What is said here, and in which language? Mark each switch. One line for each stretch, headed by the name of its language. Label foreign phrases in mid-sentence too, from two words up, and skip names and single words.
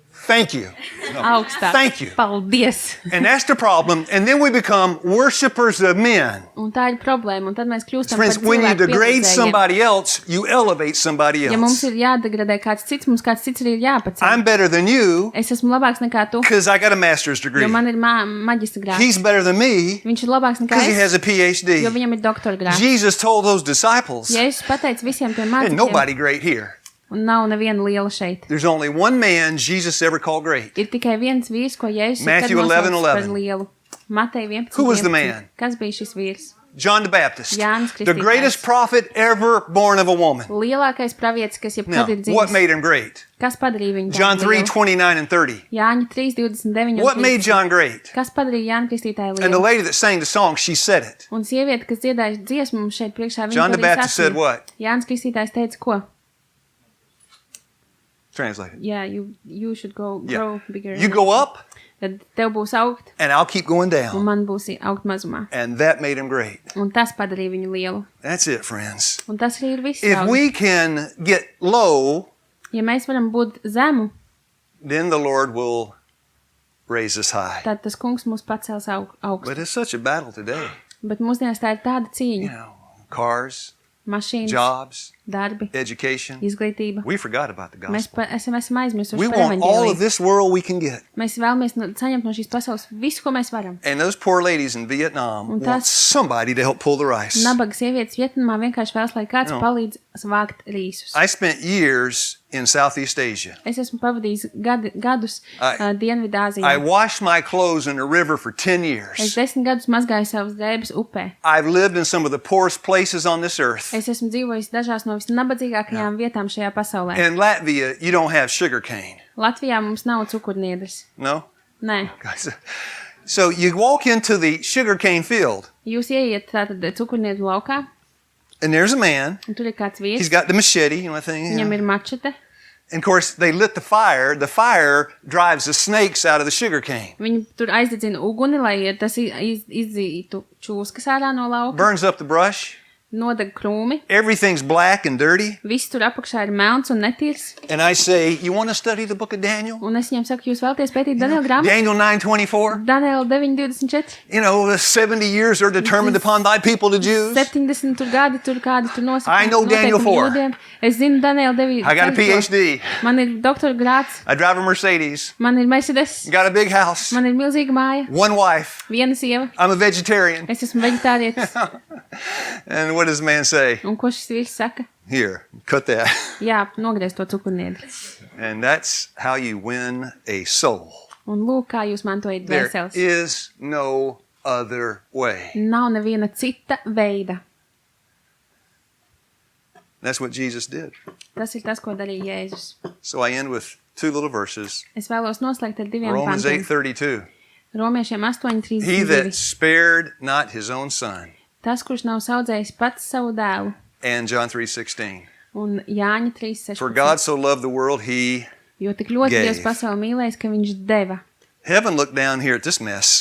English: thank you.
Latvian: Augstāk.
English: Thank you.
Latvian: Paldies.
English: And that's the problem. And then we become worshipers of men.
Latvian: Un tā ir problēma, un tad mēs kļūstam
English: Friends,
Latvian: par
English: when you
Latvian: cilvēku
English: degrade
Latvian: pielūdzējiem.
English: somebody else, you elevate somebody
Latvian: Ja mums
English: else.
Latvian: ir jādegradē kāds cits, mums kāds cits arī ir jāpaceļ.
English: I'm better than you
Latvian: Es esmu labāks nekā tu,
English: because I got a master's degree.
Latvian: jo man ir maģistra grāds.
English: He's better than me
Latvian: Viņš ir labāks nekā
English: because he has
Latvian: es,
English: a PhD.
Latvian: jo viņam ir doktora grāds.
English: Jesus told those disciples,
Latvian: Jēzus pateica visiem tiem
English: "There's
Latvian: mācekļiem,
English: nobody great here.
Latvian: un nav neviena liela šeit.
English: There's only one man Jesus ever called great.
Latvian: Ir tikai viens vīrs, ko Jēzus ir Matthew kad nosaucis 11:11. par lielu. Matei 11.
English: Who was the 11. man?
Latvian: Kas bija šis vīrs?
English: John the Baptist,
Latvian: Jānis
English: the
Latvian: Kristītājs.
English: greatest prophet ever born of a woman.
Latvian: Lielākais pravietis, kas
English: Now,
Latvian: jebkad ir
English: what
Latvian: dzimis.
English: made him great?
Latvian: Kas padarīja viņu John tādu 3, lielu?
English: 29 and 30.
Latvian: Jāņa 3, 29 un
English: What made 30. John great?
Latvian: Kas padarīja Jāņa Kristītāju
English: And the
Latvian: lielu?
English: lady that sang the song, she said it.
Latvian: Un sieviete, kas dziedāja dziesmu mums šeit priekšā, viņa John to
English: the
Latvian: arī
English: Baptist said
Latvian: sacīja.
English: what?
Latvian: Jānis Kristītājs teica, ko?
English: Translate it. Yeah, you should go Yeah. grow bigger. You go up,
Latvian: Tad tev būs augt,
English: and I'll keep going
Latvian: un
English: down.
Latvian: man būs augt mazumā.
English: And that made him great.
Latvian: Un tas padarīja viņu lielu.
English: That's it, friends.
Latvian: Un tas arī ir viss.
English: If
Latvian: draugi.
English: we can get low,
Latvian: Ja mēs varam būt zemu,
English: then the Lord will raise us high.
Latvian: tad tas kungs mūs pacels augstu.
English: But it's such a battle today.
Latvian: Bet mūsdienās tā ir tāda
English: You
Latvian: cīņa.
English: know, cars,
Latvian: Mašīnas,
English: jobs,
Latvian: darbi,
English: education.
Latvian: izglītība.
English: We forgot about the
Latvian: Mēs
English: gospel.
Latvian: esam aizmirsuši
English: We
Latvian: par
English: want all of
Latvian: evaņģēliju.
English: this world we can get.
Latvian: Mēs vēlamies saņemt no šīs pasaules visu, ko mēs varam.
English: And those poor ladies in Vietnam
Latvian: Un
English: want
Latvian: tas-
English: somebody to help pull the rice.
Latvian: Nabaga sievietes Vietnamā vienkārši vēlas, lai kāds
English: No.
Latvian: palīdz vākt rīsus.
English: I spent years in Southeast Asia.
Latvian: Es esmu pavadījis gadus
English: I
Latvian: Dienvidāzijā.
English: washed my clothes in a river for 10
Latvian: Es
English: years.
Latvian: 10 gadus mazgāju savas drēbes upē.
English: I've lived in some of the poorest places on this earth.
Latvian: Es esmu dzīvojis dažās no visnabadzīgākajām vietām šajā pasaulē.
English: In Latvia, you don't have sugar cane.
Latvian: Latvijā mums nav cukurniedres.
English: No?
Latvian: Nē.
English: So you walk into the sugar cane field,
Latvian: Jūs ieiet tātad cukurniedru laukā,
English: and there's a man.
Latvian: un tur ir kāds
English: He's
Latvian: vīrs.
English: got the machete, you know, thing.
Latvian: Viņam ir mačete.
English: And of course, they lit the fire. The fire drives the snakes out of the sugar cane,
Latvian: Viņi tur aizdedzina uguni, lai tas izdzītu čūskas ārā no lauka.
English: burns up the brush.
Latvian: Nodeg krūmi.
English: Everything's black and dirty.
Latvian: Viss tur apakšā ir melns un netīrs.
English: And I say, you want to study the book of Daniel?
Latvian: Un es viņam saku, jūs vēlaties pētīt Daniela grāmatu? Daniel 9:24. Daniela 9:24.
English: You know, the 70 years are determined upon thy people, the Jews.
Latvian: 70 tur gadi, tur kādi tur nosaka.
English: I know Daniel
Latvian: noteikumi 4. jūdiem. Es zinu Daniela 9.
English: I got a PhD.
Latvian: Man ir doktora grāds,
English: I drive a Mercedes.
Latvian: man ir Mercedes,
English: Got a big house.
Latvian: man ir milzīga māja,
English: One wife.
Latvian: viena sieva.
English: I'm a vegetarian.
Latvian: Es esmu veģetārietis.
English: And what does the man say?
Latvian: Un ko šis vīrs saka?
English: Here, cut that.
Latvian: Jā, nogriez to cukurniedri.
English: And that's how you win a soul.
Latvian: Un lūk, kā jūs mantojat
English: There
Latvian: dvēseles.
English: is no other way.
Latvian: Nav neviena cita veida.
English: That's what Jesus did.
Latvian: Tas ir tas, ko darīja Jēzus.
English: So I end with two little verses.
Latvian: Es vēlos noslēgt ar diviem Romans pantiem. 8:32. Romiešiem
English: He that 8:32. spared not his own son.
Latvian: Tas, kurš nav saudzējis pats savu dēlu.
English: And John 3:16.
Latvian: Un Jāņa 3:16.
English: For God so loved the world, he
Latvian: Jo tik ļoti
English: gave.
Latvian: Dievs pasauli mīlējis, ka viņš deva.
English: Heaven looked down here at this mess,